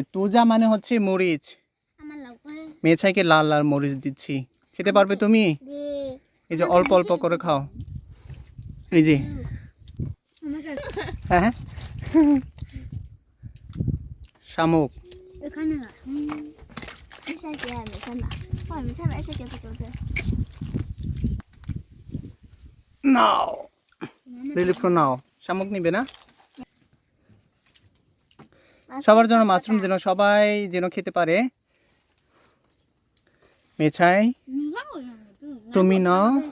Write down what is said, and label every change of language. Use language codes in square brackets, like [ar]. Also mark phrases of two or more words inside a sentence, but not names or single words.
[bn] তোজা মানে হচ্ছে মরিচ। আমার লাগবে। মেয়েছাইকে লাল লাল মরিচ দিচ্ছি, খেতে পারবে তুমি? জি। এই যে অল্প অল্প করে খাও, এই যে। হ্যাঁ শামুক। এখানে না। [zh] 没事姐，没事的。我没事，没事姐不走的。 [bn] নাও রিলিফ নাও। শামুক নিবে না? সবার জন্য মাশরুম যেন সবাই যেন খেতে পারে। মেছাই তুমি নাও।